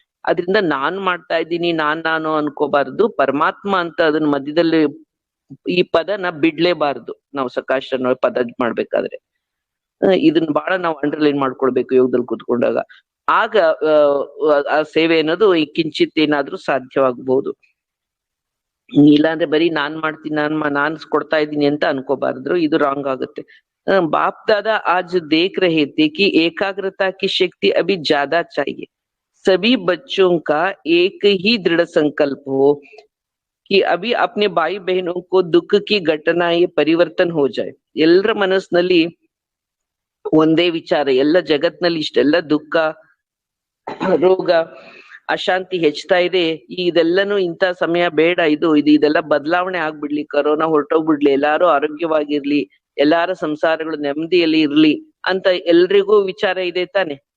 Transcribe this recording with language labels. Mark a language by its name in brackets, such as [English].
[Kannada] ಅದ್ರಿಂದ ನಾನ್ ಮಾಡ್ತಾ ಇದ್ದೀನಿ, ನಾನು ಅನ್ಕೋಬಾರ್ದು. ಪರಮಾತ್ಮ ಅಂತ ಅದನ್ನ ಮಧ್ಯದಲ್ಲಿ ಈ ಪದನ ಬಿಡ್ಲೇಬಾರ್ದು ನಾವು ಸಕಾಶ ಅನ್ನೋ ಪದ ಮಾಡ್ಬೇಕಾದ್ರೆ. ಇದನ್ನ ಬಹಳ ನಾವು ಅಂಡರ್ಲೈನ್ ಮಾಡ್ಕೊಳ್ಬೇಕು ಯೋಗದಲ್ಲಿ ಕೂತ್ಕೊಂಡಾಗ. ಆಗ ಆ ಸೇವೆ ಅನ್ನೋದು ಈ ಕಿಂಚಿತ್ ಏನಾದ್ರೂ ಸಾಧ್ಯವಾಗಬಹುದು. ಇಲ್ಲಾಂದ್ರೆ ಬರೀ ನಾನ್ ಮಾಡ್ತೀನಿ, ನಾನ್ ಕೊಡ್ತಾ ಇದ್ದೀನಿ ಅಂತ ಅನ್ಕೋಬಾರ್ದು, ಇದು ರಾಂಗ್ ಆಗುತ್ತೆ. [Hindi] बाप दादा आज देख रहे थे कि एकाग्रता की शक्ति अभी ज्यादा चाहिए। सभी बच्चों का एक ही दृढ़ संकल्प हो कि अभी अपने भाई बहनों को दुख की घटनाएं परिवर्तन हो जाए। [Kannada] ಎಲ್ಲರ ಮನಸ್ಸಿನಲ್ಲಿ ಒಂದೇ ವಿಚಾರ, ಎಲ್ಲ ಜಗತ್ನಲ್ಲಿ ಇಷ್ಟೆಲ್ಲ ದುಃಖ, ರೋಗ, ಅಶಾಂತಿ ಹೆಚ್ಚುತ್ತಾ ಇದೆ. ಇದೆಲ್ಲನೂ ಇಂಥ ಸಮಯ ಬೇಡ, ಇದೆಲ್ಲ ಬದಲಾವಣೆ ಆಗ್ಬಿಡ್ಲಿ, ಕರೋನಾ ಹೊರಟೋಗ್ಬಿಡ್ಲಿ, ಎಲ್ಲಾರು ಆರೋಗ್ಯವಾಗಿರ್ಲಿ, ಎಲ್ಲಾರ ಸಂಸಾರಗಳು ನೆಮ್ಮದಿಯಲ್ಲಿ ಇರ್ಲಿ ಅಂತ ಎಲ್ರಿಗೂ ವಿಚಾರ ಇದೆ ತಾನೆ.